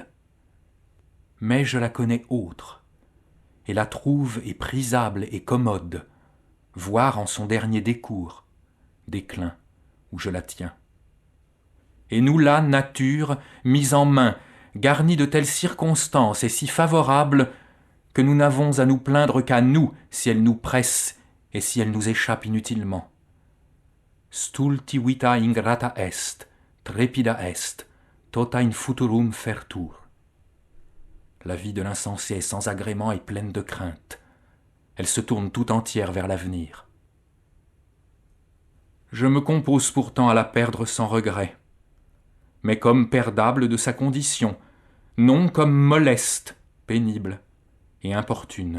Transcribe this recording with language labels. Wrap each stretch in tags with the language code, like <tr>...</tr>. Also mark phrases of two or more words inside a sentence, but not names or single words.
<fr>Mais je la connais autre, et la trouve et prisable et commode, voire en son dernier décours, déclin, où je la tiens. Et nous là, nature, mise en main, garnie de telles circonstances et si favorables, que nous n'avons à nous plaindre qu'à nous si elle nous presse et si elle nous échappe inutilement.</fr> <la>Stulti vita ingrata est, trepida est, tota in futurum fertur.</la> <fr>la vie de l'insensé est sans agrément et pleine de crainte. Elle se tourne tout entière vers l'avenir. Je me compose pourtant à la perdre sans regret, mais comme perdable de sa condition, non comme moleste, pénible et importune.</fr>